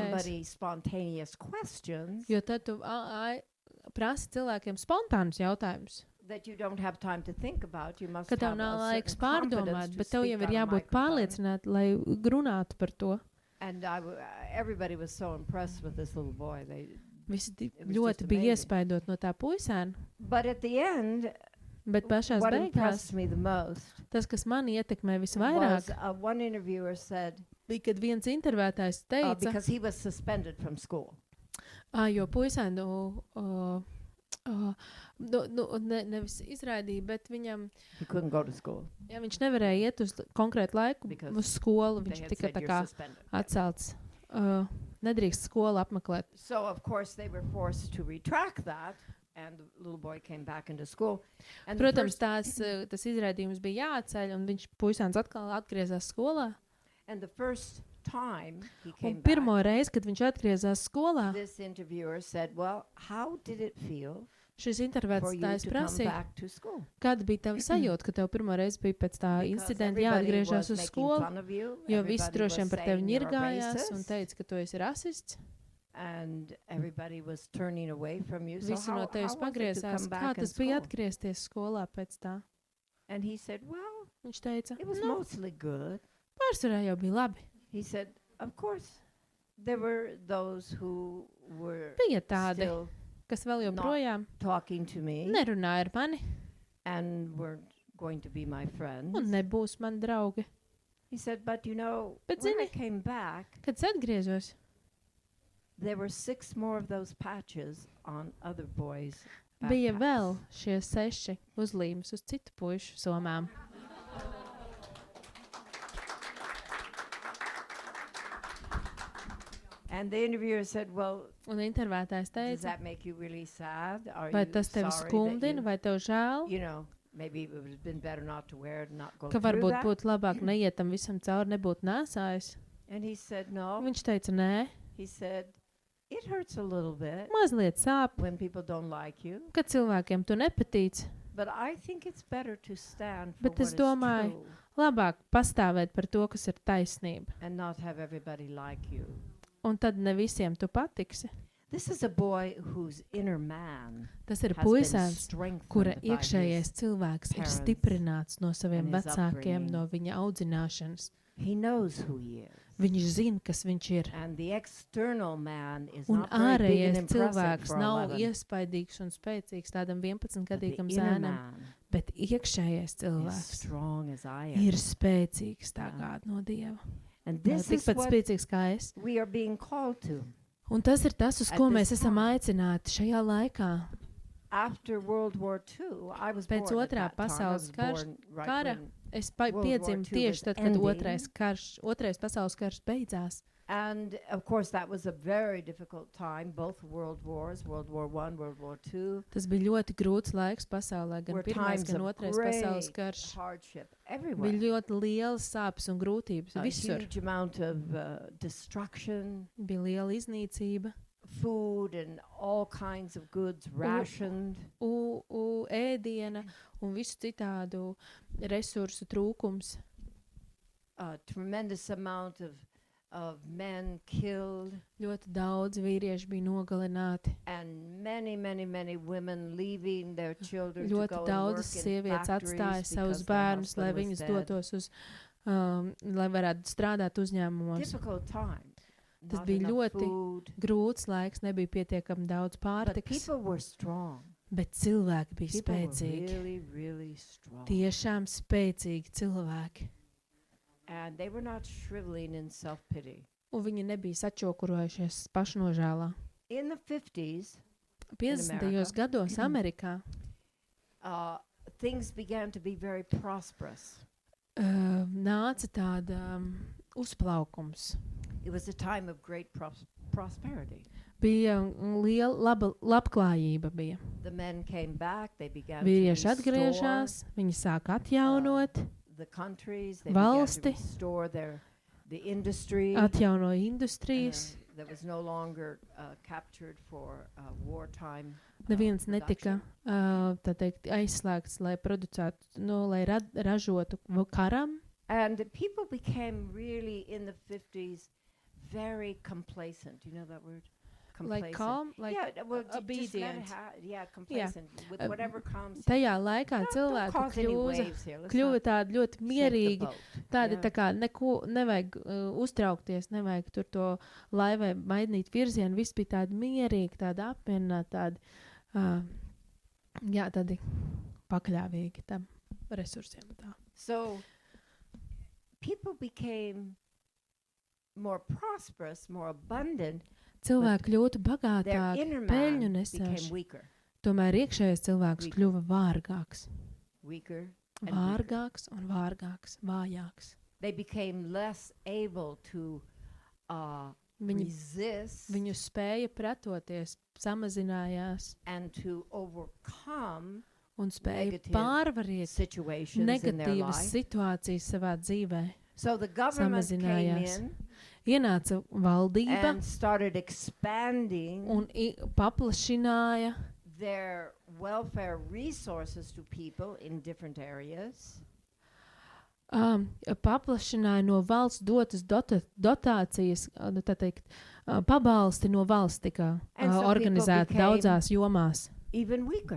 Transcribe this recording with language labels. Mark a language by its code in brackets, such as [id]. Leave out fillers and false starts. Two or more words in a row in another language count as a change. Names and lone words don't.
[en] somebody spontaneous questions [lv] Jo tad tu prasi cilvēkiem spontānus jautājumus, [en] that you don't have time to think about. You must [lv] ka tev [en] have [lv] nav [en] a [lv] laiks [en] certain confidence [lv] pārdomāt, [en] to [lv] bet tev [en] speak [lv] jau ir [en] on a [lv] jābūt [en] microphone. [lv] pārliecināti, lai runātu par to. [en] And everybody was so impressed with this little boy. [lv] Visi [en] It was [lv] ļoti [en] just [lv] bija [en] amazing. [lv] iespaidot no tā puisēna, [en] But at the end, [lv] bet pašās [en] what [lv] beigās [en] impressed me the most [lv] tas, kas mani ietekmē [en] was [lv] visvairāk, [en] one interviewer said, [lv] bija, kad viens intervētājs teica, [en] because he was suspended from school. [lv] jo puisēnu nevis izraidīja, bet viņam, [en] He couldn't go to school. [lv] ja viņš nevarēja iet uz konkrētu laiku [en] Because [lv] uz skolu, [en] They [lv] viņš [en] had [lv] tika [en] said [lv] tā [en] you're [lv] kā [en] suspended. [lv] atcelts. Nedrīkst skolu apmeklēt. [en] So of course they were forced to retract that, and the little boy came back into school. And the [lv] Protams, [en] first- [lv] tas izraidījums bija jāatceļ, un viņš puisēns atkal atgriezās skolā. [en] And the first time he [lv] Un [en] came [lv] pirmo [en] back, [lv] reizi, kad viņš atgriezās skolā, [en] this interviewer said, well, how did it feel [lv] Šis [en] for you [lv] intervētājs [en] to come [lv] prasīja, [en] back to school. [lv] kāda bija tava sajūta, kad tev pirmo reizi bija pēc tā [en] Because [lv] incidenta [en] everybody [lv] jāatgriežas [en] was [lv] uz [en] making [lv] skolu, [en] fun of you, [lv] jo visi [en] everybody [lv] droši vien [en] was [lv] par tevi [en] saying you're a [lv] ņirgājās un [en] racist, [lv] teica, ka tu esi rasists. [en] and everybody was turning away from you. So [lv] Visi no [en] how [lv] tevis [en] was it to [lv] pagriezās. [en] come [lv] Kā [en] back in [lv] tas bija [en] school? [lv] atgriezties skolā pēc tā? [en] And he said, well, [lv] Viņš teica, [en] it was [lv] nu, [en] mostly good. [lv] pārsvarā jau bija labi. [en] He said, of course, there were those who were [lv] Bija tādi, [en] still [lv] kas vēl [en] not [lv] joprojām [en] talking to me [lv] nerunāja ar mani [en] and weren't going to be my friends. [lv] un nebūs mani draugi. [en] He said, but you know, [lv] Bet [en] when I [lv] zini- [en] came back, [lv] Kad es atgriezos, [en] there were 6 more of those patches on other boys' [lv] bija [en] backpacks. [lv] vēl šie 6 uzlīmes uz citu puišu somām. [en] And the interviewer said, well, [lv] Un intervētājs [en] does [lv] teica, [en] that make you really sad? Are [lv] vai [en] you [lv] tas tevi [en] sorry that [lv] skumdina, vai tev žēl, [en] you know, maybe it would have been better not to wear it, not go [lv] ka [en] through [lv] varbūt [en] that? [lv] būtu labāk neiet tam visam cauri, nebūtu nēsājis? [en] And he said, no. [lv] Viņš teica, nē, [en] He said, it hurts a little bit [lv] mazliet sāp, [en] when people don't like you, [lv] ka cilvēkiem tu nepatīc. [en] but I think it's better to stand for [lv] Bet [en] what [lv] es [en] is [lv] domāju, [en] true [lv] Labāk pastāvēt par to, kas ir taisnība. [en] and not have everybody like you. [lv] Un tad ne visiem tu patiksi. [en] This is a boy whose inner man [lv] Tas ir [en] has been [lv] puisēns, kura [en] strengthened by [lv] iekšējais [en] his, [lv] cilvēks ir [en] parents [lv] stiprināts no saviem [en] and his [lv] vecākiem, [en] upbringing. [lv] no viņa audzināšanas. [en] he knows who he is. [lv] Viņš zina, kas viņš ir. [en] And the external man is [lv] Un [en] not very big and [lv] ārējais [en] impressive [lv] cilvēks [en] for [lv] nav [en] 11. [lv] iespaidīgs un spēcīgs tādam [en] But the [lv] 11-gadīgam [en] inner [lv] zēnam, [en] man [lv] bet iekšējais [en] is [lv] cilvēks [en] strong as I am. [lv] ir spēcīgs tā Jā. kā no Dieva. [en] And [lv] Jā, [en] this is [lv] tikpat [en] what [lv] spēcīgs kā es. [en] we are being called to. [lv] Un tas ir tas, uz [en] At [lv] ko [en] this [lv] mēs esam [en] time. [lv] aicināti šajā laikā. [en] After World War II, I was [lv] Pēc [en] born at [lv] otrā [en] that time. I [lv] pasaules [en] was [lv] karš- [en] born right [lv] kara [en] when- [lv] Es [en] World War [lv] piedzimu [en] II [lv] tieši [en] was [lv] tad, kad [en] ending. [lv] otrais pasaules karš beidzās. [en] And of course, that was a very difficult time. Both world wars, World War I, World War II, [lv] Tas bija ļoti grūts laiks pasaulē, gan [en] were [lv] pirmais, [en] times [lv] gan [en] of [lv] otrais pasaules [en] great [lv] karš. [en] hardship everywhere. [lv] Bija ļoti lielas sāpes un grūtības [en] A [lv] visur. [en] huge amount of destruction, [lv] Bija liela iznīcība, [en] food and all kinds of goods rationed. [lv] ēdiena un visu citādu resursu trūkums. [en] A tremendous amount of men killed, [lv] Ļoti daudz vīriešu bija nogalināti. [en] and many women leaving their children to [lv] Ļoti [en] go and work [lv] daudzas [en] in [lv] sievietes atstāja [en] factories [lv] savus [en] because their [lv] bērnus, lai [en] husband was [lv] viņas [en] dead. [lv] dotos uz, lai varētu strādāt uzņēmumos. [en] Difficult time. [lv] Tas [en] Not [lv] bija [en] enough [lv] ļoti [en] food, [lv] grūts laiks, nebija pietiekami daudz [en] but [lv] pārtikas, [en] people were strong. [lv] bet cilvēki bija [en] People were [lv] spēcīgi. [en] really strong. [lv] Tiešām spēcīgi cilvēki. [en] And they were not shriveling in self-pity. [lv] Un viņi nebija sačokurojušies pašnožēlā. [en] In the 50s, [lv] 50. [en] America. [lv] gados Amerikā [en] things began to be very prosperous. [lv] Nāca tāda uzplaukums. [en] It was a time of great prosperity. [lv] Bija liela labklājība. Bija. [en] The men came back, they began [lv] Vīrieši [en] to restore [lv] atgriežās, viņi sāka atjaunot, [en] the countries, they [lv] valsti. [en] began to restore the industry. [lv] atjaunoja industrijas. [en] That was no longer captured for wartime. [lv] Neviens netika [en] production. [lv] tā teikt, aizslēgts, lai producētu, lai ražotu karam. [en] And the people became really in the 50s very complacent. You know that word? Like calm, like yeah, well, just let it obedient. complacent with whatever comes. [lv] Tajā laikā [en] Don't [lv] cilvēki [en] cause any waves here. Let's [lv] kļuva [en] not [lv] tādi ļoti [en] shake the [lv] mierīgi, [en] boat. [lv] tādi [en] Yeah. [lv] tā kā neko nevajag uztraukties, nevajag tur to laivai mainīt virzienu, viss bija tādi mierīgi, tādi apmierināti, tādi, jā, tādi pakļāvīgi tam resursiem. Tā. [en] So people became more prosperous, more abundant. [lv] Cilvēki kļūtu [en] Their [lv] bagātāki, [en] inner [lv] peļņu [en] man [lv] nesēši. [en] became weaker, [lv] Tomēr iekšējais cilvēks [en] Weaker. [lv] kļuva vārgāks. [en] weaker, and weaker. [lv] Vārgāks un vārgāks, vājāks. [en] They became less able to [lv] Viņi, [en] resist [lv] viņu spēja pretoties, samazinājās [en] and to overcome [lv] un spēja [en] Negative [lv] pārvarēt [en] situations in their [lv] negatīvas [en] life. [lv] situācijas savā dzīvē. [en] So the government came [lv] Samazinājās. [en] in [lv] Ienāca valdība [en] and started expanding [lv] un paplašināja [en] their welfare resources to people in different areas. [lv] Paplašināja no valsts dotas dotācijas, tā teikt, pabalsti no valsts tika [en] And so [lv] organizēti [en] people became [lv] daudzās jomās. [en] even weaker.